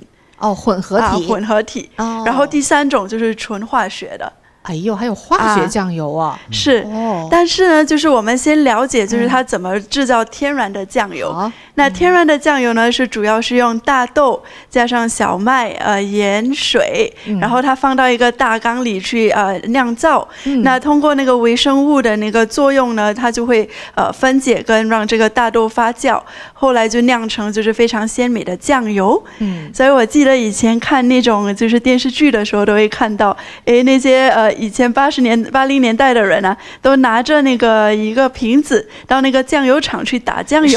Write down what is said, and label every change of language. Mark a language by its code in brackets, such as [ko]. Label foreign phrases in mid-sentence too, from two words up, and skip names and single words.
[zh] 混合體。然後第3種就是純化學的。哎呦，還有化學醬油啊！是，但是呢，就是我們先了解，就是它怎麼製造天然的醬油。那天然的醬油呢，是主要是用大豆加上小麥、鹽、水，然後它放到一個大缸裡去釀造。那通過那個微生物的那個作用呢，它就會分解跟讓這個大豆發酵，後來就釀成就是非常鮮美的醬油。所以我記得以前看那種就是電視劇的時候，都會看到，那些以前80年代的人啊，都拿着那個一個瓶子到那個醬油廠去打醬油。